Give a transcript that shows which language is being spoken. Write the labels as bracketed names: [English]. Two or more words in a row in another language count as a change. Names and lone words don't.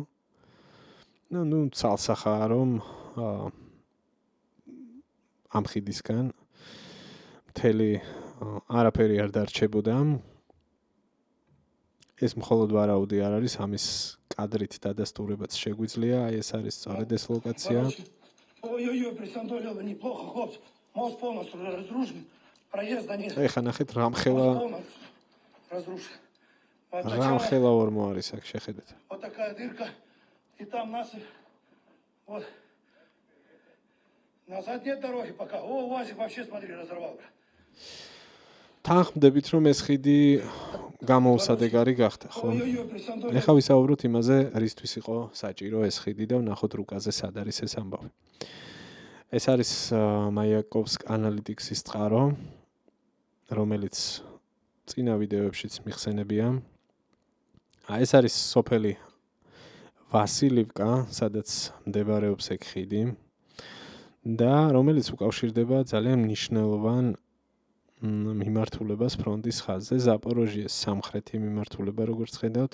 [Georgian] ნუ ცალსახაა რომ ამ ხიდისგან მთელი არაფერი არ დარჩებოდა. ეს მხოლოდ ვარაუდი არ არის, ამის კადრით დადასტურებაც შეგვიძლია, აი ეს არის სწორედ ეს ლოკაცია. [Russian] Ой-ой-ой, присандолило неплохо, хлопцы. Мост полностью разрушен. Проезда нет. [Georgian] ეხა ნახეთ რამხელა ორმო არის აქ შეხედეთ. [Russian] Вот такая дырка, и там насыпь. Вот. Назад нет дороги пока. О, УАЗик вообще, смотри, разорвал. [Georgian] თანხმდებით, რომ ეს ხიდი გამოუსადეგარი გახდა, ხო? [Russian] Ой-ой-ой, Пресантолева. [Georgian] ეხლა ვისაუბროთ იმაზე, რისთვის იყო საჭირო ეს ხიდი და ვნახოთ რუკაზე სად არის ეს ამბავი. ეს არის მაიაკოვსკ ანალიტიქსის წყარო, რომელიც წინა ვიდეოებშიც მიხსენებია. ეს არის სოფელი ვასილივკა, სადაც მდებარეობს ეგ ხიდი და რომელიც უკავშირდება ძალიან მნიშვნელოვან მიმართულებას ფრონტის ხაზზე, ზაპოროჟიეს სამხრეთი მიმართულება, როგორც ხედავთ.